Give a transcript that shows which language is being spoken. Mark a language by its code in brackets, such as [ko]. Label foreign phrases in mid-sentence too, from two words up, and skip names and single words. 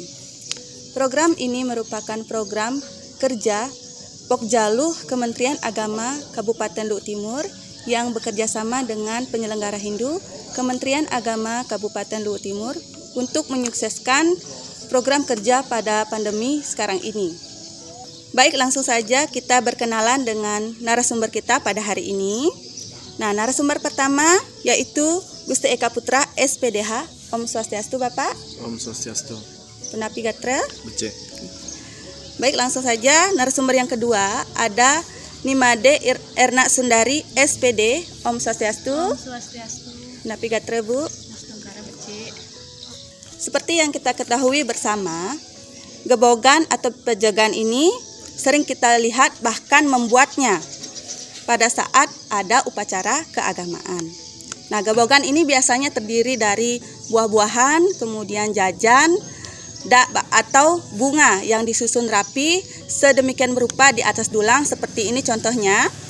[id] Program ini merupakan program kerja Pokjaluh Kementerian Agama Kabupaten Luhut Timur yang bekerja sama dengan penyelenggara Hindu Kementerian Agama Kabupaten Luhut Timur untuk menyukseskan program kerja pada pandemi sekarang ini. Baik, langsung saja kita berkenalan dengan narasumber kita pada hari ini. Nah, narasumber pertama yaitu Gusti Eka Putra, SPDH. [sa] Om Swastiastu, Bapak. Om Swastiastu. [ban] Punapi Gatra. Becek. [id] Baik, langsung saja narasumber yang kedua ada Nimade Erna Sundari, SPD. [sa] Om Swastiastu. Om Swastiastu. [ban] Punapi Gatra, Bu. Nastungkara Becek. [id] Seperti yang kita ketahui bersama, gebogan atau pejagan ini sering kita lihat bahkan membuatnya pada saat ada upacara keagamaan. Nah, gebogan ini biasanya terdiri dari buah-buahan, kemudian jajan, atau bunga yang disusun rapi sedemikian berupa di atas dulang seperti ini contohnya.